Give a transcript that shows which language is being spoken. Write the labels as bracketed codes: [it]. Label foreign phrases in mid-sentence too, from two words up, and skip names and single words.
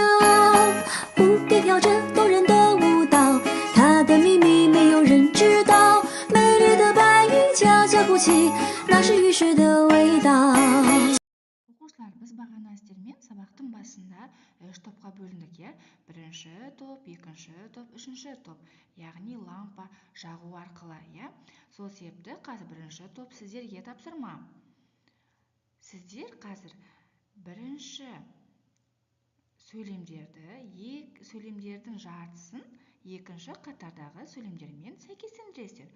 [zh] 蝴蝶跳着动人的舞蹈，它的秘密没有人知道。美丽的白云悄悄哭泣，那是雨水的味道。 [kk] Оқушылар, біз бағана сіздермен сабақтың басында 3 топқа бөліндік, Бірінші топ, екінші топ, үшінші топ, яғни лампа жағу арқылы, Сол себепті қазір бірінші топ сіздерге тапсырма. Сіздер қазір бірінші сөйлемдердің жартысын екінші қатардағы сөйлемдермен сәйкестендіресіздер.